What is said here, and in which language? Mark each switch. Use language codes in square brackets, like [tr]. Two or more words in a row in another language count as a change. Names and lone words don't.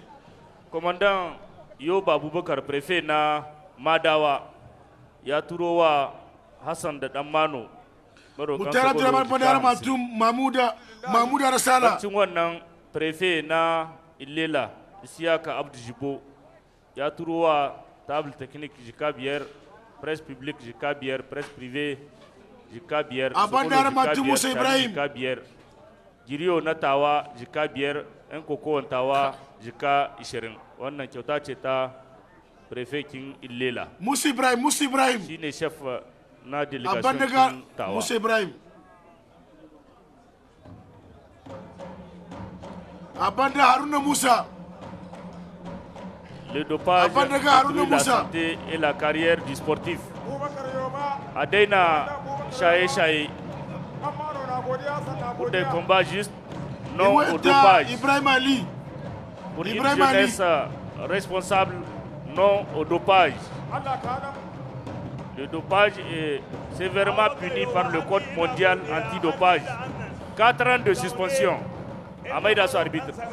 [ha] Komandan Yoba Abubakar prefe na Madawa ya turo wa Hassan da Dammano Mutara Abdurrahman Badara Matum Mamuda Rasala. Cin wannan prefe na Ilela Isiyaka Abdu Jibo ya turo wa [fr] table technique [ha] jika biyar, [fr] presse publique [ha] jika biyar, [fr] presse privé [ha] jika biyar, Abandara Sokolo jika Matum biyar, Musa Chad Ibrahim. jika biyar, Giriyo na Tawa jika biyar, 'yan kokowan Tawa jika 20. Wannan kyauta ce ta prefekin Ilela. Musa Ibrahim. Shine chef na delegation Abandaga kin Tawa. Musa Ibrahim. Abanda Haruna Musa. [fr] Le dopage [ha] Abandaga Haruna [fr] détruit la [ha] Musa. [fr] santé et la carrière du sportif. [ha] Bubakar Yoba A daina shaye-shaye dan maro [fr] pour des combats justes, non au dopage. Ibrahim Ali. Pour une jeunesse responsable, non au dopage. Le dopage est sévèrement puni par le Code mondial antidopage. 4 ans de suspension. Amaïda son arbitre.